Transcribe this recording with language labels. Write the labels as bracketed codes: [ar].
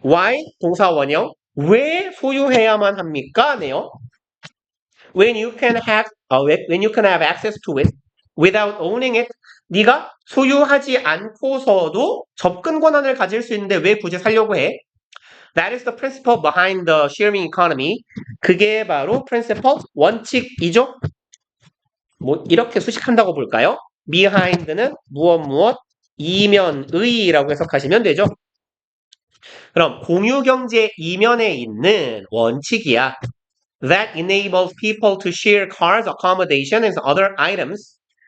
[en] Why [ko] 동사원형 왜 소유해야만 합니까? 네요. [en] When you can have access to it without owning it [ko] 네가 소유하지 않고서도 접근 권한을 가질 수 있는데 왜 굳이 살려고 해? [en] That is the principle behind the sharing economy. [ko] 그게 바로 principle, 원칙이죠. 이렇게 수식한다고 볼까요? behind는 무엇 이면의라고 해석하시면 되죠. 그럼 공유경제 이면에 있는 원칙이야. [en] That enables people to share cars, accommodation, and other items.